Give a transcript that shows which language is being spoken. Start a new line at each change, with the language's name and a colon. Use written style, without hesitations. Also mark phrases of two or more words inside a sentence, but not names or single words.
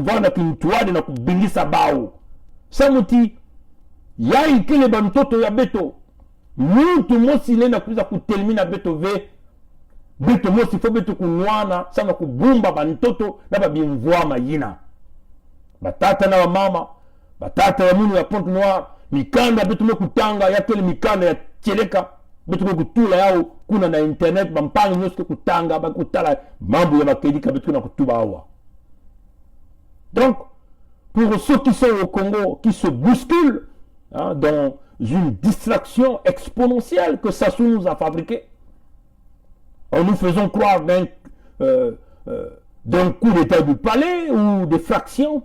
Kituba (Democratic Republic of Congo): kuvana kintwadi na kubilisa bao samuti yai kele bantoto ya beto muntu mosi lena kuza kutelimina beto ve beto mosi fo beto kunwana sana kubumba bantoto na babimvwama yina batata na mama batata ya munu ya Pointe-Noire mikanda betu mekutanga ya kele mikanda ya cheleka betu mekutula yao kuna na internet bampangi nyoske kutanga bakutala mambo ya bakedika betu na kutuba awa.
French: Donc pour ceux qui sont au Congo qui se bousculent dans une distraction exponentielle que Sassou nous a fabriqué en nous faisant croire d'un coup d'état du palais ou des fractions.